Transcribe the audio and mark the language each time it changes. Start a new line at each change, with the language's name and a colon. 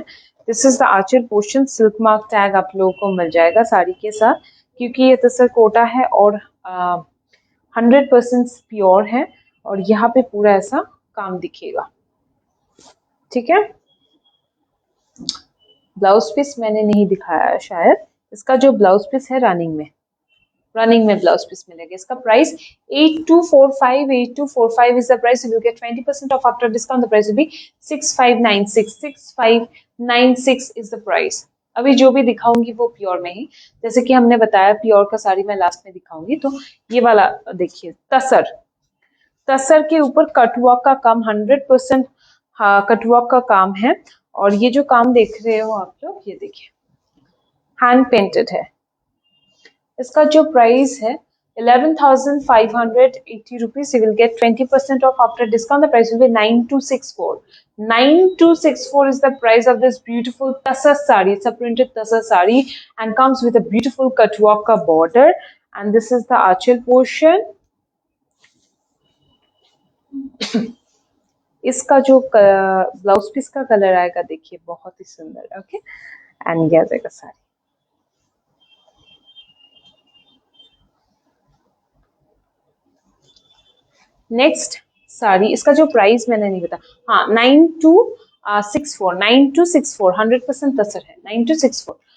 English: this is the anchal portion,
Hindi: silk mark tag आप लोगों को मिल जाएगा साड़ी के साथ, क्योंकि ये तसर कोटा है और 100% प्योर है और यहाँ पे पूरा ऐसा काम दिखेगा। ठीक है, ब्लाउज पीस मैंने नहीं दिखाया शायद। इसका जो ब्लाउज पीस है रनिंग में ब्लाउज पीस मिलेगा। इसका price 8245
English: is the price. You will get 20% off after discount. The price will be 6596 is the price.
Hindi: अभी जो भी दिखाऊंगी वो प्योर में ही, जैसे कि हमने बताया प्योर का साड़ी मैं लास्ट में दिखाऊंगी। तो ये वाला देखिए, तसर के ऊपर कटवर्क का काम 100% कटवर्क का काम है। और ये जो काम देख रहे हो आप लोग, ये देखिए हैंड पेंटेड है। इसका जो प्राइस है 11,580 rupees.
English: You will get 20% off after discount. The price will be 9264. 9264 is the price of this beautiful tasar sari. It's a printed tasar sari and comes with a beautiful katwaka border. And this is the achal portion.
Hindi: इसका जो blouse piece का colour आएगा देखिए, बहुत ही सुंदर। Okay, and ये आ जाएगा sari. Next sari, इसका जो प्राइस मैंने नहीं बताया, हाँ 9264 100% तसर है, 9264।